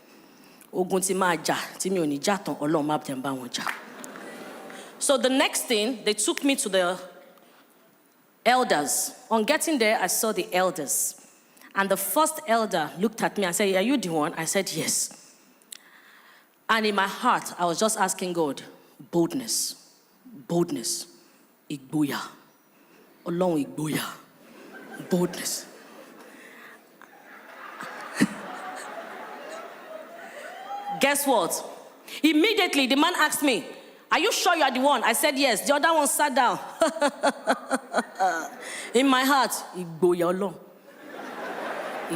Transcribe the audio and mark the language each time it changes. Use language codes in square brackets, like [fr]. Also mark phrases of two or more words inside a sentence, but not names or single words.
[en] So the next thing, they took me to the elders. On getting there, I saw the elders. And the first elder looked at me and said, are you the one? I said, yes. And in my heart, I was just asking God, boldness, [yo] igboya, Olorun igboya, [en] boldness. Guess what? Immediately, the man asked me, are you sure you are the one? I said, yes. The other one sat down. In my heart, [yo] igboya Olorun.